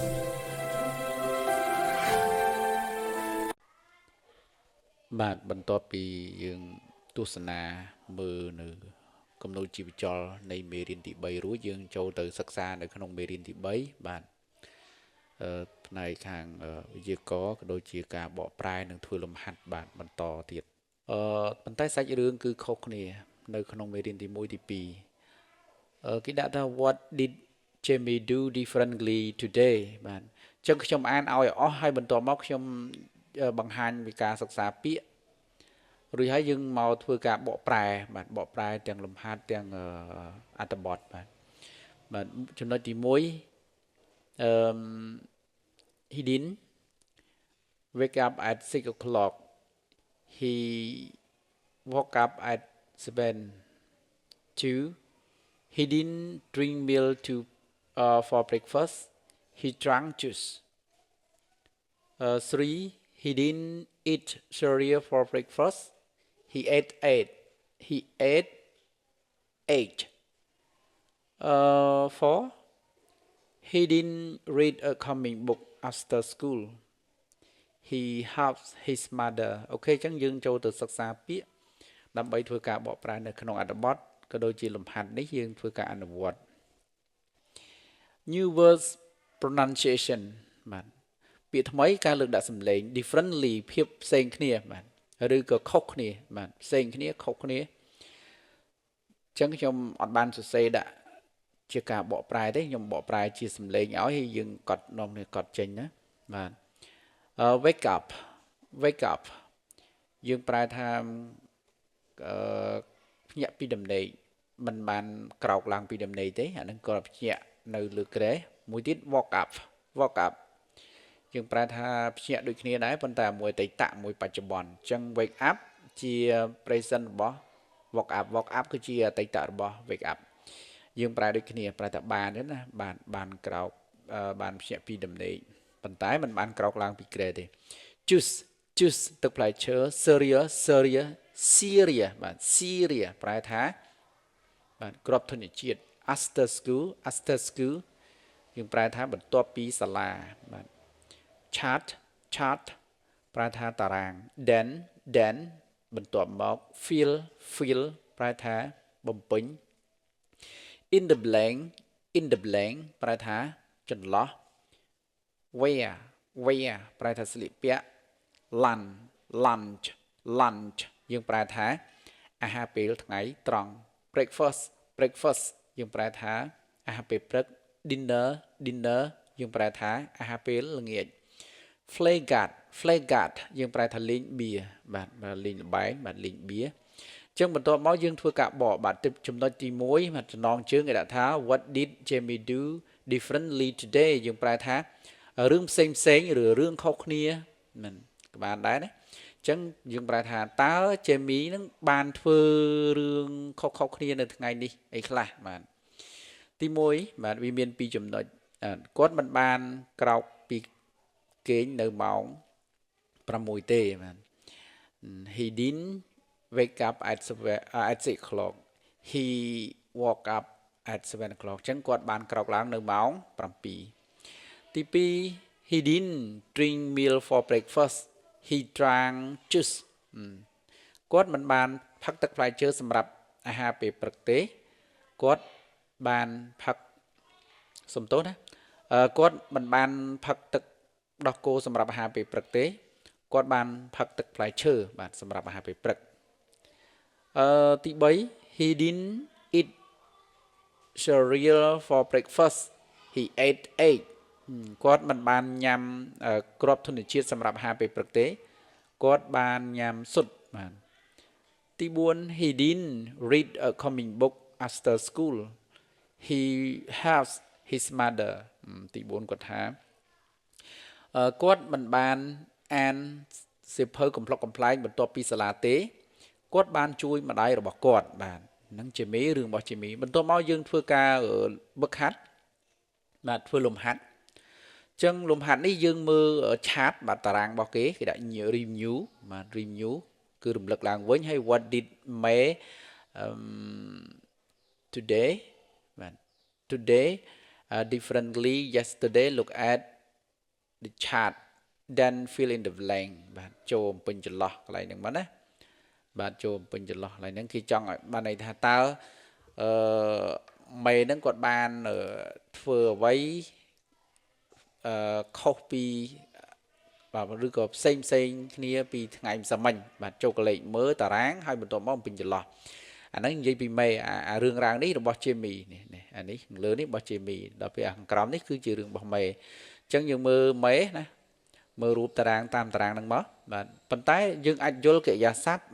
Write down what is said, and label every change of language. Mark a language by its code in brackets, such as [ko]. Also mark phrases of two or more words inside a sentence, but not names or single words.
[km] បាទបន្ទាប់ពីយើងទស្សនាមើលនៅគំនូរជីវចលនៃមេរៀនទី3រួចយើងចូលទៅសិក្សានៅក្នុងមេរៀនទី3បាទផ្នែកខា ងវិទ្យាករណ៍ក៏ដូចជាការបកប្រែនិងធ្វើលំហាត់បាទបន្តទៀតប៉ុន្តែសាច់រឿងគឺខុសគ្នានៅក្នុងមេរៀនទី1ទី2គេដាក់ថា [en] What did Jamie do differently today [km] បាទអញ្ចឹងខ្ញុំអានឲ្យអស់ហើយបន្ទាប់មកខ្ញុំបង្ហាញពីការសិក្សាពាក្យរួចហើយយើងមកធ្វើការបកប្រែបាទបកប្រែទាំងលំហាត់ទាំងអត្ថបទបាទចំណុចទី [en] 1he didn't wake up at 6 o'clock he woke up at 7 2 he didn't drink milk for breakfast he drank juice 3 he didn't eat cereal for breakfast he ate eight 4 he didn't read a comic book after school he helped his mother [km] អូខេអញ្ចឹងយើងចូលទៅសិក្សាពាក្យដើម្បីធ្វើការបកប្រែនៅក្នុងអត្ថបទក៏ដូចជាលំហាត់នេះយើងធ្វើការអនុវត្ត [en] new words pronunciation [km] បាទពាក្យថ្មីការលើកដាក់សម្លេង differently ភាពផ្សេងគ្នាបាទឬក៏ខុសគ្នាបាទផ្សេងគ្នាខុសគ្នាអញ្ចឹងខ្ញុំអត់បានសរសេរដាក់ជាការបកប្រែទេខ្ញុំបកប្រែជាសម្លេងឲ្យហើយយើងកត់នាំគ្នាកត់ចេញណាបាទ [en] wake up [km] យើងប្រែថា ភ្ញាក់ពីដំណេកមិនបានក្រោកឡើងពីដំណេកទេអានឹងក៏ភ្ញាក់នៅលើគ្រែមួយទៀត [en] woke up [km] យើងប្រែថាភ្ញាក់ដូចគ្នាដែរប៉ុ ន្តែមួយអតីតមួយបច្ចុប្បន្នអញ្ចឹង [en] wake up [km] ជា present របស់ [en] woke up [km] គឺជាអតីតរបស់ [en] wake up [km] យើងប្រែ ដូចគ្នាប្រែថាបានទេណាបានក្រោកបានភ្ញាក់ពីដំណេកប៉ុន្តែមិន បានក្រោកឡើងពីគ្រែទេ juice ទឹកផ្លែឈើ cereal បាទ cereal ប្រែថាបាទគ្រាប់ធញ្ញជាតិ [en] after school [km] យើងប្រែថាបន្ទាប់ពីសាលាបាទ chart ប្រែថាតារាង then បន្ទាប់មក fill ប្រែថាបំពេញ [en] in the blank [km] ប្រែថាចន្លោះ where ប្រែថាស្លៀកពាក់ lunch យើងប្រែថាអាហារពេលថ្ងៃត្រង់ breakfast យើងប្រែថាអាហារពេលព្រឹក dinner យើងប្រែថាអាហារពេលល្ងាច flaggart យើងប្រែថាលេងបៀបាទលេងល្បែងបាទលេងបៀអញ្ចឹងបន្ទាប់ មកយើងធ្វើការបកបាទចំណុចទី1បាទចំណងជើងគេដាក់ថា [en] what did Jamie do differently today [km] យើងប្រែថារឿងផ្សេងឬរឿងខុសគ្នាមិនក៏បានដែរណាអញ្ចឹង យើងប្រែថាតើ Jamie នឹងបានធ្វើរឿងខុសគ្នានៅថ្ងៃនេះអីខ្លះបាទទី1បាទវាមាន2ចំណុចគាត់ មិនបានក្រោកពីគេងនៅម៉ោង6ទេបាទ [en] he didn't wake up at 6 o'clock he woke up at 7 o'clock [km] អញ្ចឹងគាត់បានក្រោកឡើងនៅម៉ោង7ទី2 [en] he didn't drink milk for breakfast he drank juice [km] គាត់មិនបានផឹកទឹកផ្លែឈើសម្រាប់អាហារពេលព្រឹកទេគាត់បានផឹកសំទោសណាគាត់មិនបានផឹកទឹកដោះគោសម្រាប់អាហារពេលព្រឹកទេគាត់បានផឹកទឹកផ្លែឈើបាទសម្រាប់អាហារពេលព្រឹកទី3 [en] he didn't eat cereal for breakfast he ate egg [km] គាត់មិនបានញ៉ាំគ្រាប់ធនជាតិសម្រាប់អាហារពេលព្រឹកទេគាត់បានញ៉ាំស៊ុតបាទទី4 [en] he didn't read a comic book after school he helps his mother [km] ទី4គាត់ថាគាត់មិនបានអានសៀវភៅកំប្លុកកំប្លែងបន្ទាប់ពីសាលាទេគាត់បានជួយម្ដាយរបស់គាត់បាទហ្នឹងជាមេរឿងរបស់ជាមេបន្ទាប់មកយើងធ្វើការវឹកហាត់បាទធ្វើលំហាត់ចឹងលំហាត់នេះយើងមើលឆាតបាទតារាងរបស់គេដាក់ review បាទ review គឺរំលឹកឡើងវិញហើយ [en] what did May [km] today បាទ [en] today differently yesterday look at the chart then fill in the blank [km] បាទចូលបំពេញចន្លោះកន្លែងហ្នឹងមកណាបាទចូលបំពេញចន្លោះកន្លែងហ្នឹងគេចង់ឲ្យបានន័យថាតើ មេហ្នឹងគាត់បានធ្វើអ្វីខុសពីបាទឬក៏ផ្សេងគ្នាពីថ្ងៃម្សិលមិញបាទចូលកលេចមើលតារាងហើយបន្ទាប់មកបំពេញចន្លោះអាហ្នឹងនិយាយពីមេអារឿងរ៉ាវនេះរបស់ជេមីនេះអានេះខាងលើនេះរបស់ជេមីដល់ពេលខាងក្រោមនេះគឺជារឿងរបស់មេអញ្ចឹងយើងមើលមេណាមើលរូបតារាងតាមតារាងហ្នឹងមកបាទប៉ុន្តែយើងអាចយល់កិរិយាសព្ទ